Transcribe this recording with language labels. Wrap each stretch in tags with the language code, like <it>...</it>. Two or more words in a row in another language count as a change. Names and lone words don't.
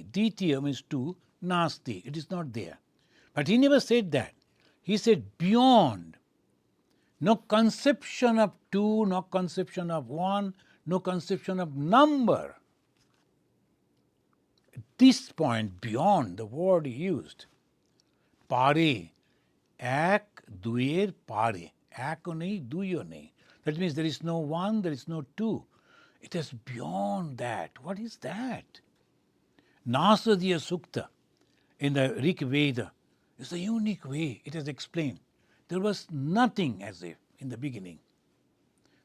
<en>Ditya means 2, Nasti. It is not there. But he never said that. He said beyond. No conception of 2, no conception of 1, no conception of number. At this point, beyond, the word he used,</en> <bn>পারে, এক দুয়ের পারে, একও নাহি, দুইও নাহি.</bn> <en>That means there is no 1, there is no 2. It is beyond that. What is that? Nasadiya Sukta in the Rig Veda is a unique way it is explained. There was nothing as if in the beginning.</en>